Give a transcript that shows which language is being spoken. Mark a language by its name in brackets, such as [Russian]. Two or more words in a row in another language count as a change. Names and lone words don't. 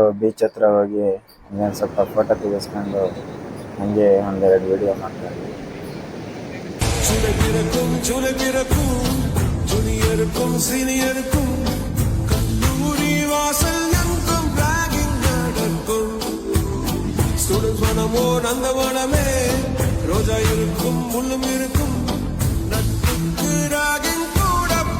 [Kannada] ಬೀಚ್ ಹತ್ರ ಹೋಗಿ ಇನ್ನೊಂದು ಸ್ವಲ್ಪ ಫೋಟೋ ತೆಗೆಸ್ಕೊಂಡು ಹಂಗೆ ಒಂದೆರಡು ವಿಡಿಯೋ ಮಾಡ್ಕೊಂಡು [Tamil] ஜூனியருக்கும் சீனியருக்கும் கல்லூரி வாசல் எங்கும் ராகிங் நடக்கும். ஸ்டூடெண்ட்ஸ் மனமோ நந்தவனமே, ரோஜா இருக்கும் முள்ளும் இருக்கும், நட்புக்கு ராகிங் கூட